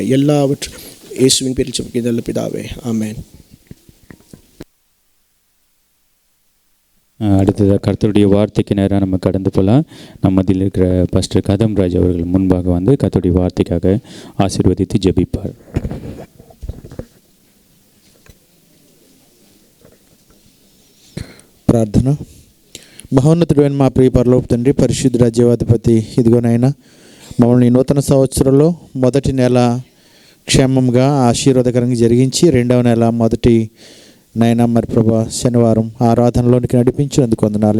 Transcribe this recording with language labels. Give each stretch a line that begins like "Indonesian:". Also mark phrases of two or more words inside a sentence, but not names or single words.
Tamil: எல்லாவற்றும் இயேசுவின் பேரில் ஜெபிக்கிறதல்ல பிதாவே, ஆமென். அடுத்ததாக கர்த்தருடைய வார்த்தைக்கு நேராக நம்ம கடந்து போகலாம். நம்ம மத்தியில் இருக்கிற பாஸ்டர் கதம்ராஜ் அவர்கள் முன்பாக வந்து கர்த்தருடைய வார்த்தைக்காக ஆசீர்வதித்து ஜெபிப்பார்.
Telugu: ప్రార్థన. మహోన్నతుడైన మా ప్రియ పరలోక తండ్రి, పరిశుద్ధ రాజ్యాధిపతి, ఇదిగోనైనా మమ్మల్ని నూతన సంవత్సరంలో మొదటి నెల క్షేమంగా ఆశీర్వాదకరంగా జరిగించి రెండవ నెల మొదటి నైనా మరి ప్రభా శనివారం ఆరాధనలోనికి నడిపించినందుకు వందనాలు.